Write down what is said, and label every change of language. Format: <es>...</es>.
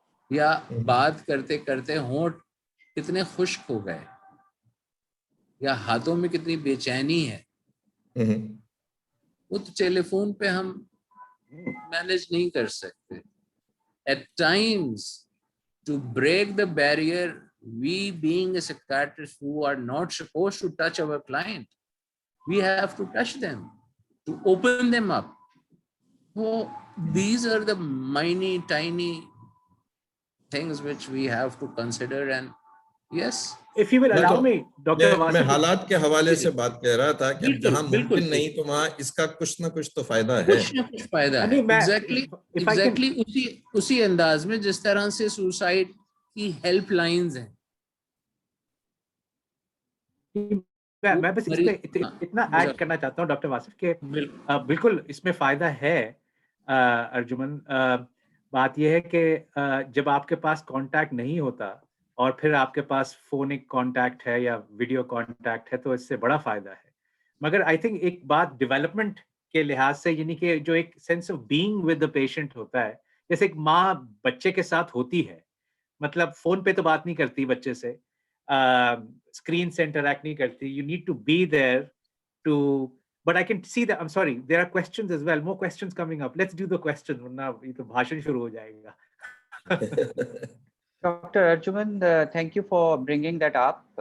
<ur>یا بات کرتے کرتے ہونٹ کتنے خشک ہو گئے، یا ہاتھوں میں کتنی بے چینی ہے، وہ تو ٹیلی فون پہ ہم مینج نہیں کر سکتے۔</ur> <en>At times, to break the barrier, we being a psychiatrist who are not supposed to touch our client, we have to touch them, to open them up. So these are the tiny things which we have to consider, and yes. If you will allow me, Dr.</en> <ur>میں</ur> <en>Wasif,</en> <ur>حالات کے حوالے سے بات کہہ رہا تھا کہ جہاں ممکن نہیں تو وہاں اس کا کچھ نہ کچھ تو فائدہ ہے، کچھ نہ کچھ فائدہ ہے۔ ایگزیکٹلی اسی انداز میں جس طرح سے سوسائڈ کی ہیلپ لائنز ہیں۔ میں بس اس پہ اتنا ایڈ کرنا چاہتا ہوں ڈاکٹر واصف کہ بالکل اس میں فائدہ ہے ارجمن۔ بات یہ ہے کہ جب آپ کے پاس کانٹیکٹ نہیں ہوتا اور پھر آپ کے پاس فونک کانٹیکٹ ہے یا ویڈیو کانٹیکٹ ہے تو اس سے بڑا فائدہ ہے۔ مگر</ur> <en>I think</en> <ur>ایک بات ڈیولپمنٹ کے لحاظ سے، یعنی کہ جو ایک</ur> <en>sense of being with the patient</en> <ur>ہوتا ہے، جیسے ایک ماں بچے کے ساتھ ہوتی ہے، مطلب فون پہ تو بات نہیں کرتی بچے سے، اسکرین سے انٹریکٹ نہیں کرتی،</ur> <en>you need to be there too, but I can see that, I am sorry there are questions as well, more questions coming up, let's do the question</en> <ur>ورنہ یہ تو بھاشن شروع ہو جائے گا۔</ur> <en>Dr. Arjuman, thank you for bringing that up.</en>